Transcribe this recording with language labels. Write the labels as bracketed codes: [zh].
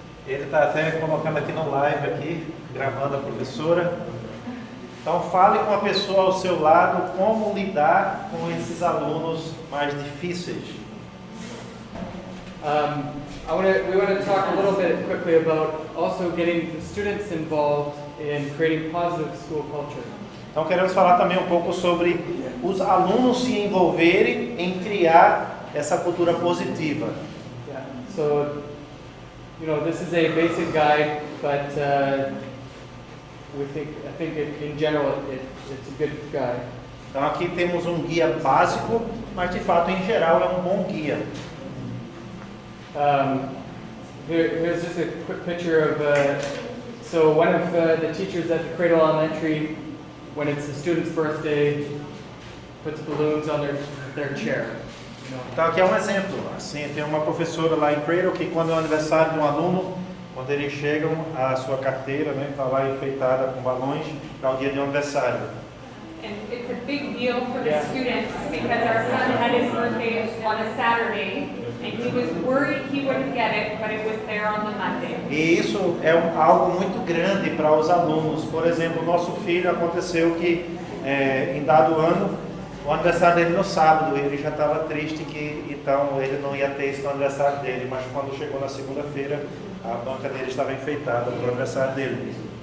[pt] Ele está até colocando aqui no live, aqui, gravando a professora. Então fale com a pessoa ao seu lado como lidar com esses alunos mais difíceis. [en] We want to talk a little bit quickly about also getting the students involved in creating positive school culture. [pt] Então queremos falar também um pouco sobre os alunos se envolverem em criar essa cultura positiva. [en] Yeah. So, you know, this is a basic guide, but I think in general it's a good guide. [pt] Então aqui temos um guia básico, mas de fato em geral é um bom guia. [en] Here's just a quick picture of, so one of the teachers at the Cradle Elementary, when it's the student's birthday, puts balloons on their chair. You know. [pt] Então aqui é um exemplo, assim, tem uma professora lá em Cradle que quando é o aniversário de um aluno, quando eles chegam, a sua carteira está lá enfeitada com balões para o dia de aniversário. [en] And it's a big deal for the Yeah. students because our son had his birthday on a Saturday. And he was worried he wouldn't get it, but it was there on the Monday. [pt] E isso é algo muito grande para os alunos. Por exemplo, o nosso filho aconteceu que em dado ano, o aniversário dele no sábado, ele já estava triste que então ele não ia ter isso no aniversário dele, mas quando chegou na segunda-feira, a banca dele estava enfeitada para o aniversário dele.